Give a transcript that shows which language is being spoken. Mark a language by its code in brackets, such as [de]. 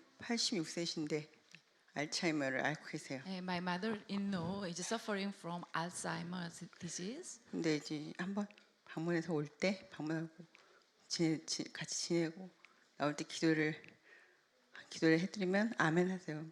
[ko] 86세신데 알츠하이머를 앓고 계세요. [en] My mother-in-law is suffering from Alzheimer's disease. [ko] 근데 이제 한번 방문해서 올 때 방문하고 같이 지내고 나올 때 기도를 해드리면 아멘 하세요.